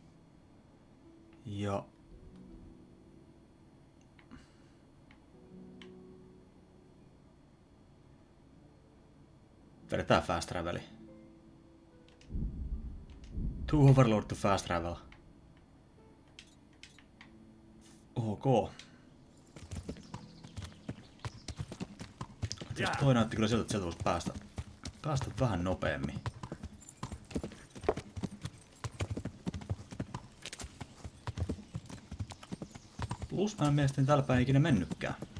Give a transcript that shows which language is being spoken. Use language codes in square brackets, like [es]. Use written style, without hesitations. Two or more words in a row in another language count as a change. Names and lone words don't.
[fi] Ja vedetään [en] fast traveli. To Overlord to fast travel. Ok. [fi] Toi näytti kyllä siltä, että sieltä voisi päästä vähän nopeammin. Plus mä en mielestäni täällä päin ikinä mennytkään.